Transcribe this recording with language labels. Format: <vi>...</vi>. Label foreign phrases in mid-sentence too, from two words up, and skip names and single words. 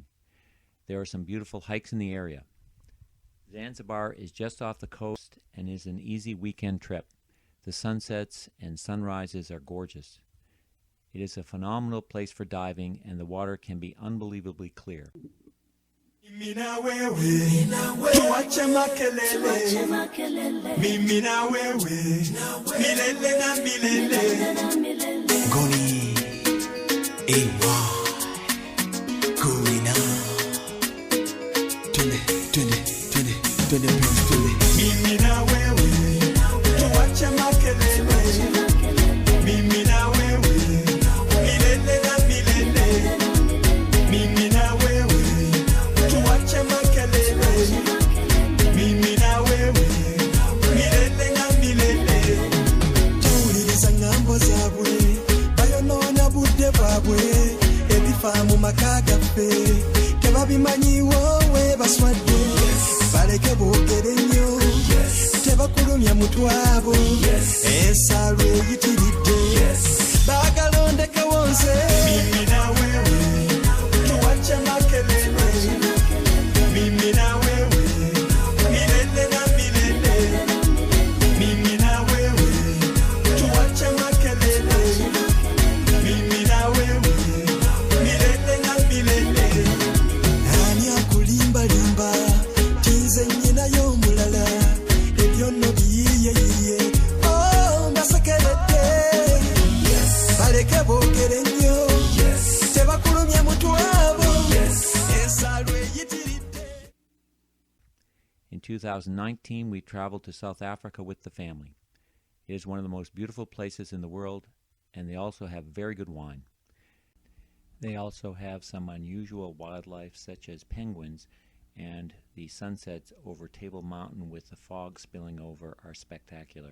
<en>There are some beautiful hikes in the area. Zanzibar is just off the coast and is an easy weekend trip. The sunsets and sunrises are gorgeous. It is a phenomenal place for diving, and the water can be unbelievably clear.</en> <sw>Mimi na wewe tuache makelele, mimi na wewe milele na milele. Goni ewa kuina twende mimi na wewe tuache makelele, mimi na wewe milele na milele. Mimi na wewe tuache makelele, mimi na wewe milele na milele.</sw> <lg>Tuwuliriza ngambo zaabwe bayonoona budde bwabwe, ebifa mu maka gaffe tebabimanyi wowe baswadde. Baleke boogere nnyo tebakulumya mutwabo, ensalo eyitiridde baagala ondeke wonze.</lg> <sw>Mimi na wewe tuache makelele, mimi na wewe milele na milele. Mimi na wewe tuache makelele, mimi na wewe milele na milele.</sw> <lg>Ani akulimba limba tinze nyina y'omulala, ebyono biyiye oh mbasekeredde. Baleke boogere nnyo tebakulumya mutwabo, ensalo eyitiridde.</lg> <en>In 2019, we traveled to South Africa with the family. It is one of the most beautiful places in the world, and they also have very good wine. They also have some unusual wildlife such as penguins, and the sunsets over Table Mountain with the fog spilling over are spectacular.</en>